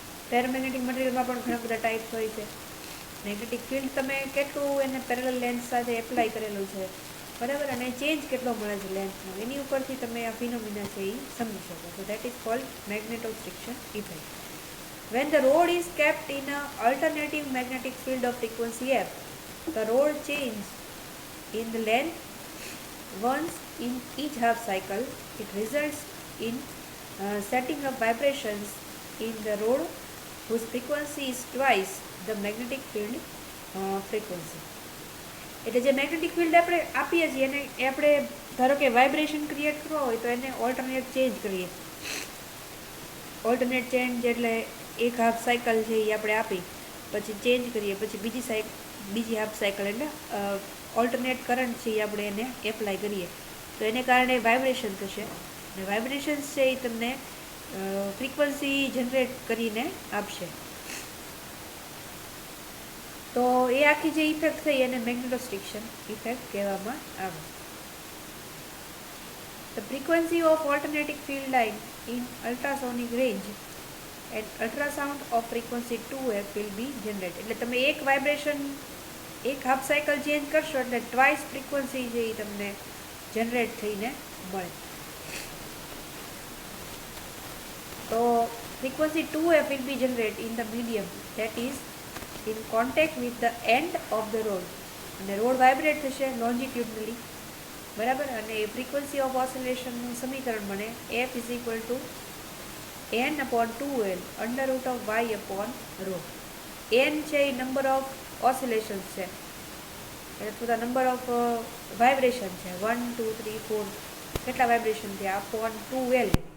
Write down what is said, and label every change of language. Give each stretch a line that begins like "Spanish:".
Gujarati: Ferromagnetic મટીરિયલમાં પણ ઘણા બધા ટાઈપ્સ હોય છે. મેગ્નેટિક ફિલ્ડ તમે કેટલું એને પેરેલલ લેન્થ સાથે એપ્લાય કરેલું છે, બરાબર, અને ચેન્જ કેટલો મળે છે લેન્થનો, એની ઉપરથી તમે આ ફિનોમિના છે એ સમજી શકો.
English: તો that is called magnetostriction effect. When the rod is kept in an alternative magnetic field of frequency f, the rod changes in the length once in each half cycle. It results in setting up vibrations in the rod whose frequency is twice the magnetic field frequency.
Gujarati: એટલે જે magnetic field આપણે આપીએ છીએ એને આપણે ધારો કે vibration create કરવા હોય તો એને ઓલ્ટરનેટ ચેન્જ કરીએ. ઓલ્ટરનેટ ચેન્જ એટલે એક હાફ સાયકલ છે એ આપણે આપી પછી ચેન્જ કરીએ, પછી બીજી હાફ સાયકલ એટલે ઓલ્ટરનેટ કરંટ છે એ આપણે એને એપ્લાય કરીએ તો એને કારણે વાઇબ્રેશન થશે, અને વાઇબ્રેશન્સ છે એ તમને ફ્રીક્વન્સી જનરેટ કરીને આપશે. તો એ આખી જે ઇફેક્ટ થઈ એને મેગ્નેટોસ્ટ્રિક્શન ઇફેક્ટ કહેવામાં આવે.
English: The frequency of alternating field line in ultrasonic range and ultrasound of frequency 2f will be generated.
Gujarati: એટલે તમે એક વાઇબ્રેશન એક હાફ સાયકલ ચેન્જ કરશો એટલે ટ્વાઇસ ફ્રીક્વન્સી જે તમને જનરેટ થઈને મળે.
English: તો frequency 2f will be generated in the medium that is in contact with the end of the rod.
Gujarati: અને રોડ વાઇબ્રેટ થશે લોન્જિટ્યુડનલી, બરાબર, અને ફ્રીક્વન્સી ઓફ ઓસિલેશનનું સમીકરણ બને
English: f is equal to n/2l under root of y upon rho.
Gujarati: n છે એ number of oscillations છે, એટલે number of vibration છે, 1 2 3 4 કેટલા વાઇબ્રેશન થયા અપોન 2l.